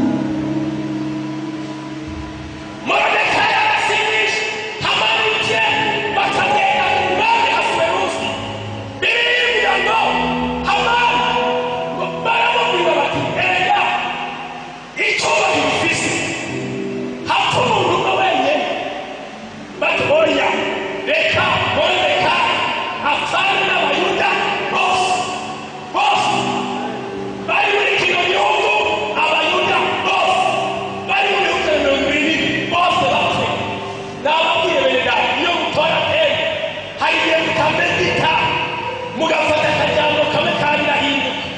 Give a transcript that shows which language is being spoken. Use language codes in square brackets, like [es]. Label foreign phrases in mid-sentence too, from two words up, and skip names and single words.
[rn] Moridekayi arasinyisha Hamani ibye bakagenda ku mwami Ahasuwerusi birinda ngo baramubwira bati erega icyubahiro ufise hato umuntu umwe wenyine bati oya reka Moridekayi apfane n'Abayuda bose bari muri kino gihugu. Abayuda bose bari muri bihugu 200 bose bapfe. Nababwiye bene data iyo mutora tene hari igihe mutamedita mugafata akajambo kamwe kandi rahinduka.